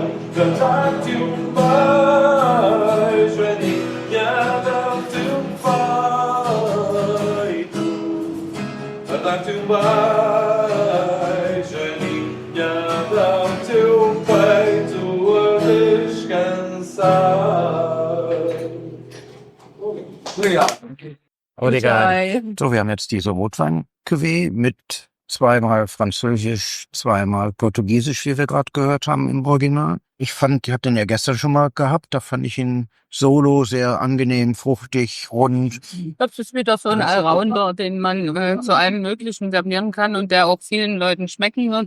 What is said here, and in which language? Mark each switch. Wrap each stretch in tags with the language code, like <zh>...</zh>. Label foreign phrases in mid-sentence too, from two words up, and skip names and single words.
<pt>A dar-te um beijo, Aninha, a dar-te um peito. A dar-te um beijo, Aninha, a dar-te um peito a descansar. Obrigado. Obrigado.</pt> <de>So, wir haben jetzt diese Rotwein Cuvée mit zweimal Französisch, zweimal Portugiesisch, wie wir gerade gehört haben im Original. Ich fand, ich habe den ja gestern schon mal gehabt, da fand ich ihn solo sehr angenehm, fruchtig, rund. Das ist wieder so ein Allrounder, den man zu allem Möglichen servieren kann und der auch vielen Leuten schmecken wird.</de>